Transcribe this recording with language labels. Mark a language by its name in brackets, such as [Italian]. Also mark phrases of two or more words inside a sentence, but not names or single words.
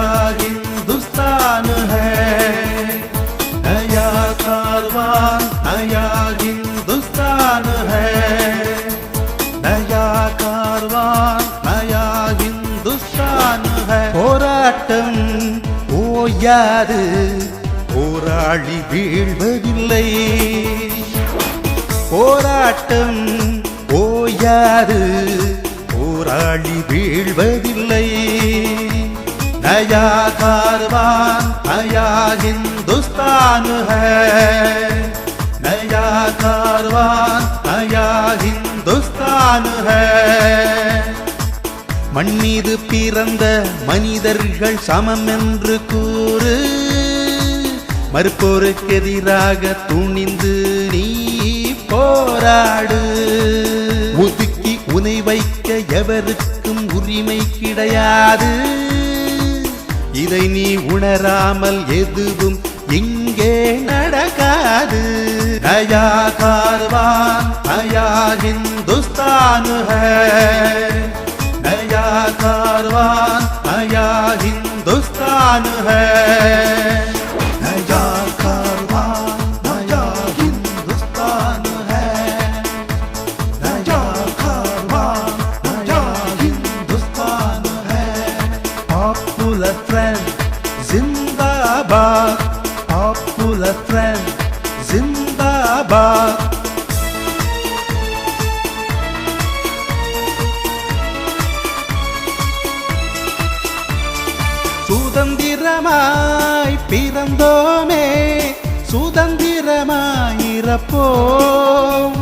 [Hindi] हिंदुस्तान है, नया कारवां नया हिंदुस्तान है, नया कारवां नया हिंदुस्तान है. [Tamil] போராட்டம் ஓயாது, போராளி வீழ்வதில்லை. போராட்டம் ஓயாது, போராளி வீழ்வதில்லை. [Hindi] नया कारवां नया हिंदुस्तान है, नया कारवां नया हिंदुस्तान है. [Tamil] மண்மீது பிறந்த மனிதர்கள் சமம் என்று கூறு, மறுப்போருக்கு எதிராக துணிந்து நீ போராடு. ஒதுக்கி உனை வைக்க எவருக்கும் உரிமை கிடையாது. இதை நீ உணராமல் எதுவும் இங்கே நடக்காது. [Hindi] நயா कारवां नया हिंदुस्तान है, नया कारवां नया हिंदुस्तान है. नया कारवां नया हिंदुस्तान है, नया कारवां नया हिंदुस्तान है. Popular friend जिंदाबाद, Popular friend जिंदाबाद. [Tamil] சுதந்திரமாய் பிறந்தோமே, சுதந்திரமாயிரப்போம்.